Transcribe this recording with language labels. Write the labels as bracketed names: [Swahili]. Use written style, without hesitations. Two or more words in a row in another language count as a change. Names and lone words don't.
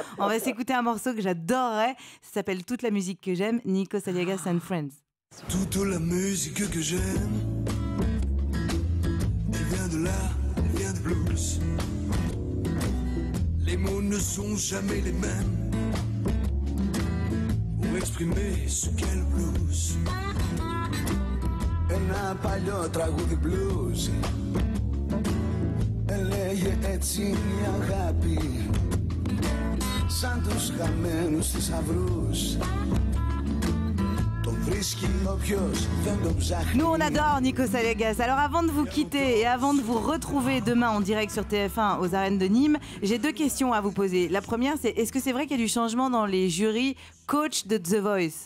[French] On va s'écouter un morceau que j'adorerais. Ça s'appelle Toute la musique que j'aime, Nikos Aliagas and Friends. Toute la musique que j'aime, elle vient de là vient de blues. Les mots ne sont jamais les mêmes pour exprimer ce qu'est le blues. [Greek] Ένα παλιό τραγούδι blues έλεγε έτσι η αγάπη σαν τους χαμένους θησαυρούς. [French] Nous on adore Nikos Aliagas. Alors avant de vous quitter et avant de vous retrouver demain en direct sur TF1 aux arènes de Nîmes, j'ai deux questions à vous poser. La première, c'est est-ce que c'est vrai qu'il y a du changement dans les jurys coach de The Voice?